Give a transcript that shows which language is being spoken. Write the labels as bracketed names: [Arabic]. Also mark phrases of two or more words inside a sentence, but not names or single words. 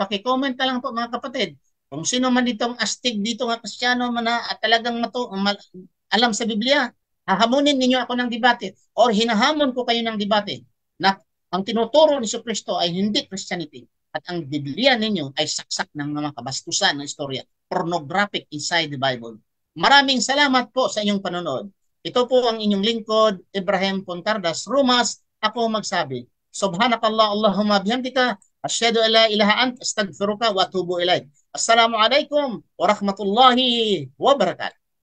[Filipino] Paki-comment na lang po mga kapatid. Kung sino man dito ang astig dito nga Kristiyano man na at talagang alam sa Biblia, hahamunin ninyo ako ng debate or hinahamon ko kayo ng debate na ang tinuturo ni Kristo ay hindi Christianity at ang Biblia ninyo ay saksak ng mga kabastusan ng istorya, [English] pornographic inside the Bible. [Filipino] Maraming salamat po sa inyong panonood. Ito po ang inyong lingkod, Ibrahim Pontardas Rumas. Ako magsabi, [Arabic] سبحانك اللهم وبحمدك أشهد أن لا إله أنت أستغفرك وأتوب إليك. السلام عليكم ورحمة الله وبركاته.